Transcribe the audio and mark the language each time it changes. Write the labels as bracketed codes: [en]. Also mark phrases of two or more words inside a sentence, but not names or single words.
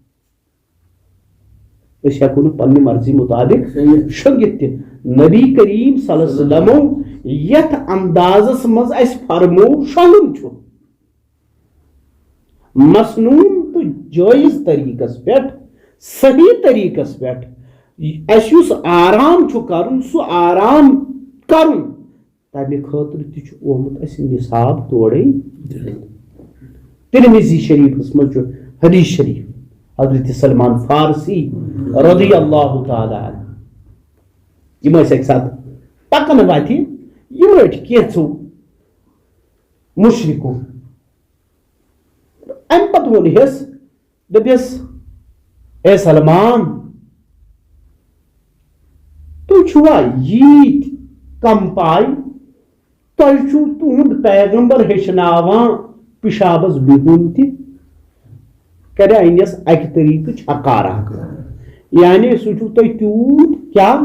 [ks] أسۍ ہٮ۪کو نہٕ پننہِ مرضی مُطابق شۄنٛگِتھ تہِ نبی کریم [ar] صلی اللہ علیہ وسلمو [ks] یتھ اندازس منٛز اَسہِ فرموو شۄنٛگُن چھُ مصنوٗن تہٕ جٲیز طریٖقس پٮ۪ٹھ صحیح طریٖقس پٮ۪ٹھ اَسہِ یُس آرام چھُ کرُن سُہ آرام کرُن تمہِ خٲطرٕ تہِ چھُ آمُت اَسہِ نِصاب تورے ترمذی شریفس منٛز چھُ حدیث شریف حضرت سلمان فارسی [ar] رضی اللہ تعالیٰ عنہ [ks] یِم ٲسۍ اَکہِ ساتہٕ پکان وتہِ یِم ٲٹۍ کینٛژو مُشرِکو اَمہِ پتہٕ ووٚن ہٮ۪س دوٚپٮ۪س اے سلمان تُہۍ چھُوا ییٖتۍ کم پاے تۄہہِ چھُو تُہُنٛد پیغمبر ہیٚچھناوان پِشابس بِہُن تہِ کرے أنِس اَکہِ طریٖقٕچ حقارا یعنی سُہ چھُو تۄہہِ تیوٗت کیٛاہ